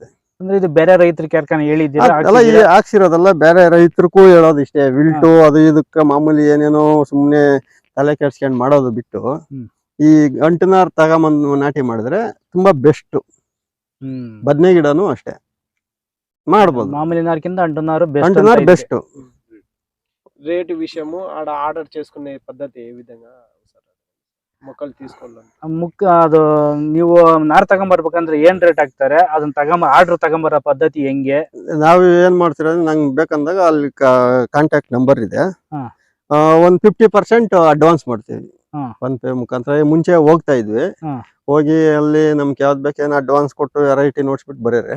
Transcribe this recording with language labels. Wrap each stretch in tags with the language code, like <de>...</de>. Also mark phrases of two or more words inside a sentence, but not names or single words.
<kn>ಅಂದ್ರೆ ಇದು ಬೇರೆ ರೈತರಿಗೆ ಯಾರ್ಕನ ಹೇಳಿದ್ದೀರಾ? ಹಾಕ್ಸಿರೋದಲ್ಲ, ಬೇರೆ ರೈತರಿಗೂ ಹೇಳೋದು ಇಷ್ಟೇ. ವಿಲ್ಟು ಅದು ಇದಕ್ಕೆ ಮಾಮೂಲಿ ಏನೇನೋ ಸುಮ್ನೆ ತಲೆ ಕೆಡ್ಸ್ಕೊಂಡ್ ಮಾಡೋದು ಬಿಟ್ಟು ಈ ಅಂಟುನಾರ್ ತಗೊಂಬಂದು ನಾಟಿ ಮಾಡಿದ್ರೆ ತುಂಬಾ ಬೆಸ್ಟ್. ಬದನೆ ಗಿಡನು ಅಷ್ಟೇ ಮಾಡ್ಬೋದು.</kn> <te>మామూలు నారుకింద అంటున్నారు అంటున్నారు బెస్ట్. రేటు విషయము ఆడ ఆర్డర్ చేసుకునే పద్ధతి ఏ విధంగా మొక్కలు తీసుకోవాలి?</te> <kn>ಅದು ನೀವು ನಾರು ತಗೊಂಬರ್ಬೇಕಂದ್ರೆ ಏನ್ ರೇಟ್ ಹಾಕ್ತಾರೆ, ಅದನ್ನ ಆರ್ಡರ್ ತಗೊಂಬರೋ ಪದ್ಧತಿ ಹೆಂಗೆ? ನಾವು ಏನ್ ಮಾಡ್ತೀರ, ನಂಗೆ ಬೇಕಂದಾಗ ಅಲ್ಲಿ ಕಾಂಟ್ಯಾಕ್ಟ್ ನಂಬರ್ ಇದೆ. ಒಂದ್ 50% ಅಡ್ವಾನ್ಸ್ ಮಾಡ್ತೀವಿ. ಫೋನ್ಪೇ ಮುಖಾಂತರ. ಮುಂಚೆ ಹೋಗ್ತಾ ಇದ್ವಿ, ಹೋಗಿ ಅಲ್ಲಿ ನಮ್ಗೆ ಯಾವ್ದು ಬೇಕೇನೋ ಅಡ್ವಾನ್ಸ್ ಕೊಟ್ಟು ವೆರೈಟಿ ನೋಡ್ಸ್ಬಿಟ್ಟು ಬರೀರಿ.</kn>